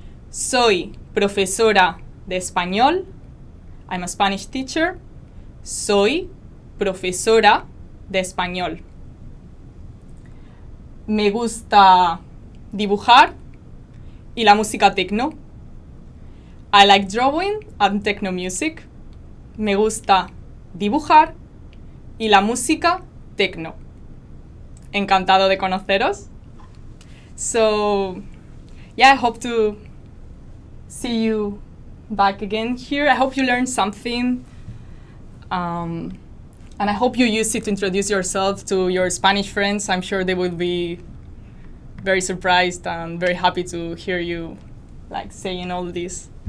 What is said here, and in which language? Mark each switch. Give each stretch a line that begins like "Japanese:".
Spanish: Soy profesora de español.
English: I'm a Spanish teacher.
Spanish: Soy profesora de español. Me gusta dibujar y la música techno.
English: I like drawing and techno music.
Spanish: Me gusta dibujar y la música techno. Encantado de conoceros.
English: So, yeah, I hope to see you back again here. I hope you learned something. And I hope you use it to introduce yourself to your Spanish friends. I'm sure they will be very surprised and very happy to hear you like saying all this.